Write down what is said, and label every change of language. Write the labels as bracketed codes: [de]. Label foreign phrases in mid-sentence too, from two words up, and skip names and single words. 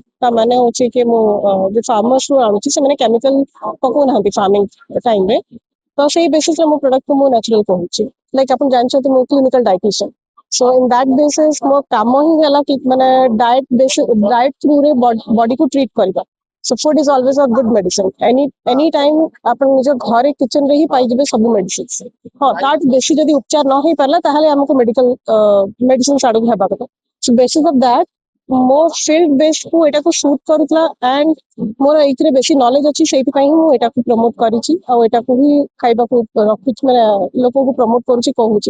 [or] ତା ମାନେ ହଉଛି କି ମୁଁ ଯୋଉ ଫାର୍ମର୍ସ ଆଣୁଛି ସେମାନେ କେମିକାଲ ପକଉନାହାନ୍ତି [en] farming timeରେ। [or] ତ ସେଇ ବେସିସରେ ମୋ ପ୍ରଡକ୍ଟକୁ ମୁଁ ନ୍ୟାଚୁରାଲ କହୁଛି। ଲାଇକ୍ ଆପଣ ଜାଣିଛନ୍ତି ମୁଁ [en] clinical dietitian. so in that basis [or] ମୋ କାମ ହିଁ ହେଲା କି ମାନେ [en] diet throughରେ bodyକୁ treat [or] କରିବା। [en] So food is always a good medicine. Any time [or] ଆପଣ ନିଜ ଘରେ କିଚେନ ରେ ହିଁ ପାଇଯିବେ ସବୁ ମେଡିସିନ। ହଁ ତାଠୁ ବେଶୀ ଯଦି ଉପଚାର ନ ହେଇ ପାରିଲା ତାହେଲେ ଆମକୁ [en] medical medicine [or] ଆଡକୁ ହେବା କଥା। [en] so basis of that [or] ମୋ [en] field based [or] କୁ ଏଟାକୁ ସୁଟ୍ କରୁଥିଲା ଆଣ୍ଡ ମୋର ଏଇଥିରେ ବେଶୀ ନଲେଜ ଅଛି ସେଇଥିପାଇଁ ମୁଁ ଏଟାକୁ ପ୍ରମୋଟ କରିଛି ଆଉ ଏଟାକୁ ହିଁ ଖାଇବାକୁ ରଖୁଛି ମାନେ ଲୋକଙ୍କୁ ପ୍ରମୋଟ କରୁଛି କହୁଛି।